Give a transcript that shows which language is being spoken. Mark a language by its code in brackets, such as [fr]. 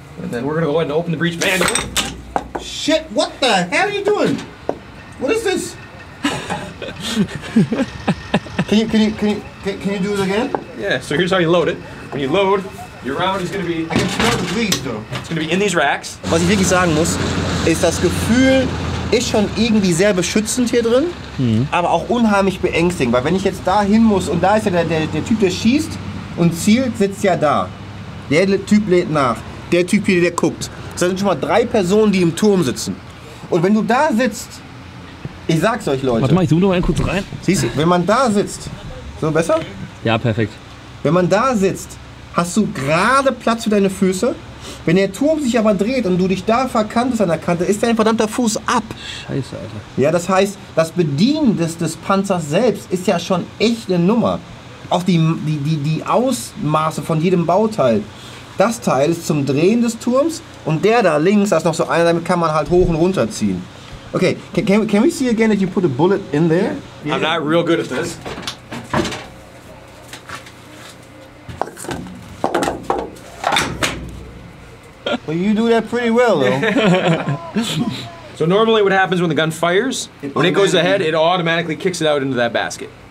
[en] And then we're going to go ahead and open the breech manual. Shit, what the hell are you doing? What is this? Can you do it again? Yeah, so here's how you load it. When you load, your round is going to be... I can smell the grease though. It's going to be in these racks. [de] Was ich wirklich sagen muss, ist, das Gefühl ist schon irgendwie sehr beschützend hier drin, aber auch unheimlich beängstigend, weil wenn ich jetzt da hin muss und da ist ja der Typ, der schießt und zielt, sitzt ja da. Der Typ lädt nach. Der Typ hier, der guckt. Das sind schon mal 3 Personen, die im Turm sitzen. Und wenn du da sitzt, ich sag's euch, Leute. Warte mal, ich zoome noch mal kurz rein. Siehst du, wenn man da sitzt, so besser? Ja, perfekt. Wenn man da sitzt, hast du gerade Platz für deine Füße. Wenn der Turm sich aber dreht und du dich da verkantest an der Kante, ist dein verdammter Fuß ab. Scheiße, Alter. Ja, das heißt, das Bedienen des Panzers selbst ist ja schon echt eine Nummer. Auch die Ausmaße von jedem Bauteil. Das Teil ist zum Drehen des Turms und der da links, da ist noch so einer, damit kann man halt hoch und runter ziehen. [en] Okay, can we see again that you put a bullet in there? Yeah. I'm not real good at this. Well, you do that pretty well, though. So normally what happens when the gun fires, when it goes ahead, it automatically kicks it out into that basket.